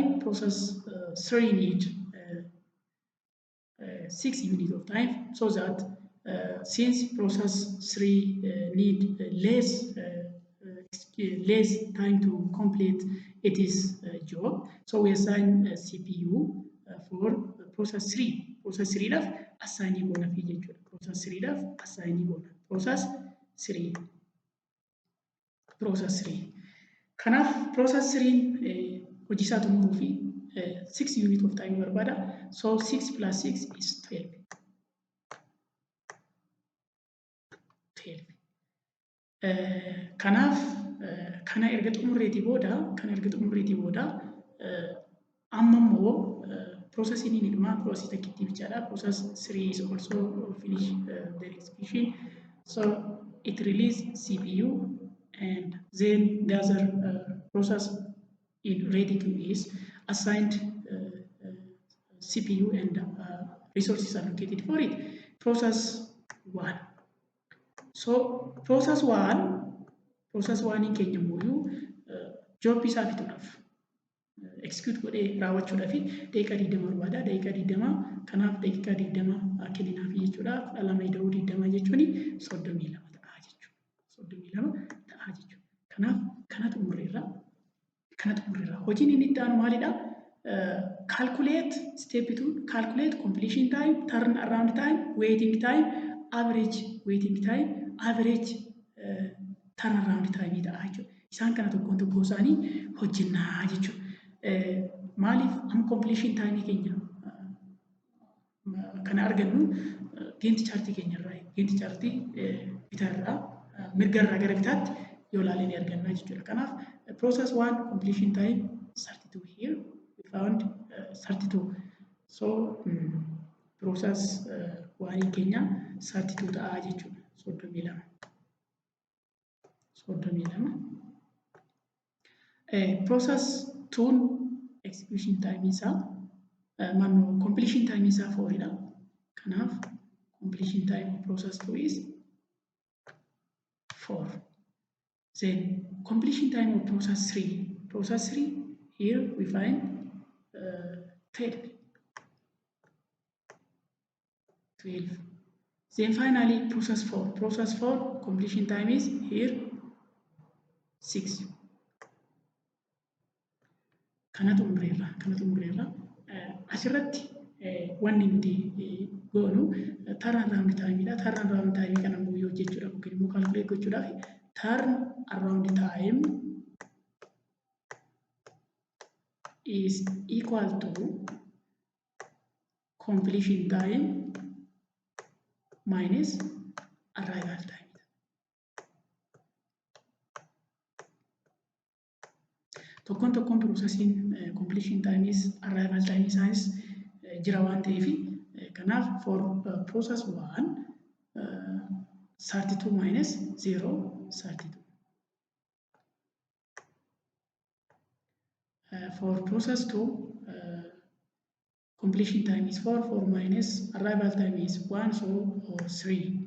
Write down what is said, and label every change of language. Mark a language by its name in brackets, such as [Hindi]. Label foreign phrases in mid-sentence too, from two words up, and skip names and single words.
[English] Process 3 need 6 unit of time, so that since process 3 need less time to complete its job, so we assign CPU for process 3. [Oromo] Process 3 daf assigning goona fi jechuudha. Process 3 daf assigning goona. Process 3. Kanaaf process 3 hojii isaa xumuruu fi 6 [English] unit of time [Oromo] barbaada. [English] So 6 plus 6 is 12. [Oromo] Kanaaf kana erga xumurreetii booda amma immoo processing inni dhumaa process takkitti bichaadha. [English] Process 3 is also finish their execution. So it release CPU and then the other process in ready queue is assigned CPU and resources allocated for it. [Oromo] Process 1. [English] So process 1 [Oromo] in keenya mooyuu job isaa fixuudhaaf execute godhee raawwachuudhaaf daqiiqaa 20 barbaada. Daqiiqaa 20 kanaaf daqiiqaa 20 kenninaaf jechuudha. 12 20 jechuun 32 ta'a jechuudha. 32 ta'a jechuudha. Kanaaf kana xumurreerra. Hojiin inni itti aanu maalidha? [English] Calculate step 2, calculate completion time, turn around time, waiting time, average waiting time, average turn around time [Oromo] ta'a jechuudha. Isaan kana tokko isaanii hojjennaa jechuudha. Maaliif amma [English] completion time [Oromo] keenya kana argannu [English] Gantt chart [Oromo] keenyarraa. [English] Gantt chart [Oromo] bitaarraa mirgarraa gara bitaatti yoo ilaalee argannaa jechuudha. [English] Kanaaf process 1 completion time 32 here. We found 32. So process 1 [Oromo] keenya 32 ta'a jechuudha. [English] 32. Process 2 execution time isaa completion time isaa 4 dha. Kanaaf completion time of process 2 is 4. Then completion time of process 3. Process 3, here we find 12. 12. Then finally process 4. Process 4 completion time is here 6. [Oromo] Kanatu umreerra. Asirratti wanni nuti goonu [English] turn around time [Oromo] dha. [English] Turn around time [Oromo] kana immoo yoo jechuudha yookiin immoo calculate gochuudhaaf [English] turn around time is equal to completion time minus arrival time. Tokkoon processing completion time is arrival time [Oromo] isaanis jira waan ta'eef kanaaf [English] for process 1 32 minus 0 32. For process 2 completion time is 4 minus arrival time is 1 so 3.